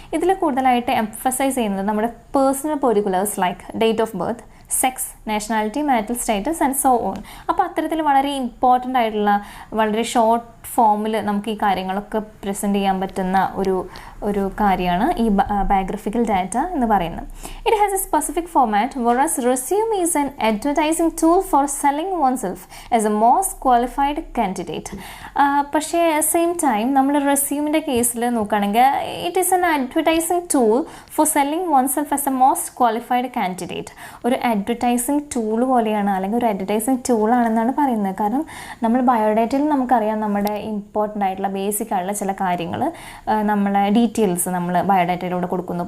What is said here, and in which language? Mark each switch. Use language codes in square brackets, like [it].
[ml] ഇതിൽ കൂടുതലായിട്ട് എംഫസൈസ് ചെയ്യുന്നത് നമ്മുടെ [en] Personal particulars like date of birth, sex, nationality, marital status and so on. [ml] അപ്പോൾ അത്തരത്തിൽ വളരെ ഇമ്പോർട്ടൻ്റ് ആയിട്ടുള്ള വളരെ ഷോർട്ട് ഫോമിൽ നമുക്ക് ഈ കാര്യങ്ങളൊക്കെ പ്രസൻറ്റ് ചെയ്യാൻ പറ്റുന്ന ഒരു കാര്യമാണ് ഈ ബയോഗ്രഫിക്കൽ ഡാറ്റ എന്ന് പറയുന്നത്. [en] It has a specific format whereas resume is an advertising tool for selling oneself as a most qualified candidate. [ml] പക്ഷേ സെയിം ടൈം നമ്മൾ റെസ്യൂമിൻ്റെ കേസിൽ നോക്കുകയാണെങ്കിൽ [en] It is an advertising tool for selling oneself as a most qualified candidate. [ml] ഒരു advertising tool പോലെയാണ്, അല്ലെങ്കിൽ ഒരു advertising ടൂളാണെന്നാണ് പറയുന്നത്. കാരണം നമ്മൾ ബയോഡാറ്റയിൽ നമുക്കറിയാം നമ്മുടെ ഇമ്പോർട്ടൻ്റ് ആയിട്ടുള്ള ബേസിക് ആയിട്ടുള്ള ചില കാര്യങ്ങൾ നമ്മളെ ഡീറ്റെയിൽസ് നമ്മൾ ബയോഡാറ്റയിലൂടെ കൊടുക്കുന്നു.